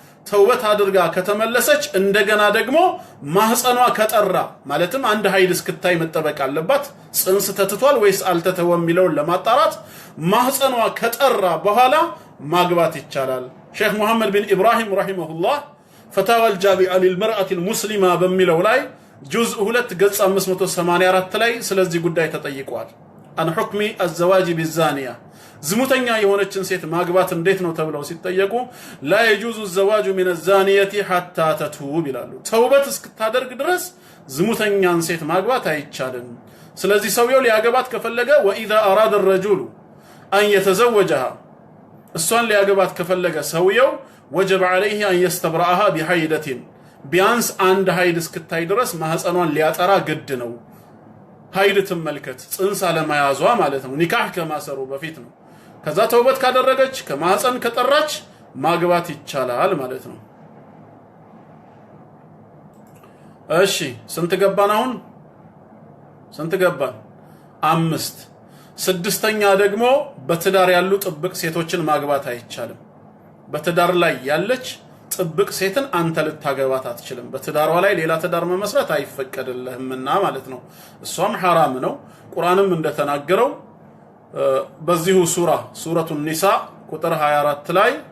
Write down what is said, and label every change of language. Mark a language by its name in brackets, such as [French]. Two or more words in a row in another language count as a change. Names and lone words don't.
[Amharic] ተውበት አድርጋ ከተመለሰች እንደገና ደግሞ ማህፀኗ ከጠራ ማለትም አንድ ሀይድ እስክታይ መጠበቅ አለባት ጽንስ ተትቷል ወይስ አልተተወም የሚለውን ለማጣራት ማህፀኗ ከጠራ በኋላ ማግባት ይቻላል ሼክ መሐመድ ቢን ኢብራሂም ረሂመሁላህ ፈታዋ አልጃሚዓ ሊልመርአት አልሙስሊማ በሚለው ላይ ጁዝእ 2 ገጽ 584 ላይ ስለዚህ ጉዳይ ተጠይቋል [Arabic] عن حكم الزواج بالزانيه [Amharic] ዝሙተኛ የሆነችን ሴት ማግባት እንዴት ነው ተብለው ሲጠየቁ [Arabic] لا يجوز الزواج من الزانيه حتى تتوب [Amharic] ይላሉ ተውበት እስክታደርግ ድረስ ዝሙተኛን ሴት ማግባት አይቻልም ስለዚህ ሰውየው ሊያገባት ከፈለገ [Arabic] واذا اراد الرجل ان يتزوجها [Amharic] እሷን ሊያገባት ከፈለገ ሰውየው [Arabic] وجب عليه ان يستبرأها بحيدة [Amharic] ቢያንስ አንድ ሀይድ እስክታይ ድረስ ማህፀኗን ሊያጠራ ግድ ነው ሀይድ ትመልከት ጽንስ አለመያዟ ማለት ነው ኒካህ ከማሰሩ በፊት ነው ከዛ ተውበት ካደረገች ከማህፀን ከጠራች ማግባት ይቻላል ማለት ነው እሺ ስንት ገባን አሁን ስንት ገባን 5 ስድስተኛ ደግሞ በትዳር ያሉ ጥብቅ ሴቶችን ማግባት አይቻልም በትዳር ላይ ያለች ጥብቅ ሴትን አንተ ልታገባት አትችልም በትዳሯ ላይ ሌላ ትዳር መመስረት አይፈቀድልህምና ማለት ነው እሷም حرام ነው ቁርአንም እንደተናገረው በዚሁ ሱረቱ ኒሳ ቁጥር 24 ላይ